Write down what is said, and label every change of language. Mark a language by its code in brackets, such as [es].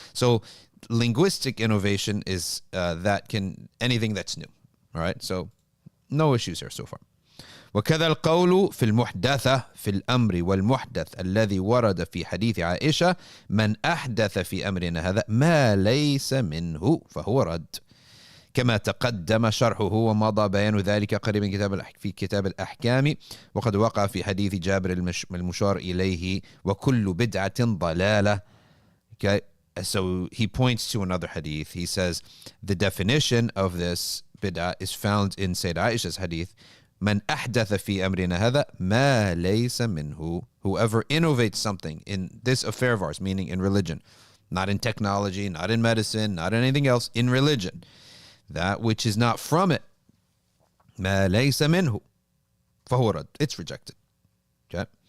[en] So linguistic innovation is anything that's new. All right, so no issues here so far. [ar] وكذا القول في المحدثة في الأمر والمحدث الذي ورد في حديث عائشة من أحدث في أمرنا هذا ما ليس منه فهو رد كما تقدم شرحه ومضى بيان ذلك قريبا في كتاب الأحكام وقد وقع في حديث جابر المشار إليه وكل بدعة ضلالة. [en] Okay, so he points to another hadith. He says the definition of this bid'ah is found in Sayyidah Aisha's hadith. [ar] من أحدث في أمرنا هذا ما ليس منه. [en] Whoever innovates something in this affair of ours, meaning in religion, not in technology, not in medicine, not in anything else, in religion, that which is not from it, [ar] ما ليس منه فهو رد. [en] It's rejected. Okay?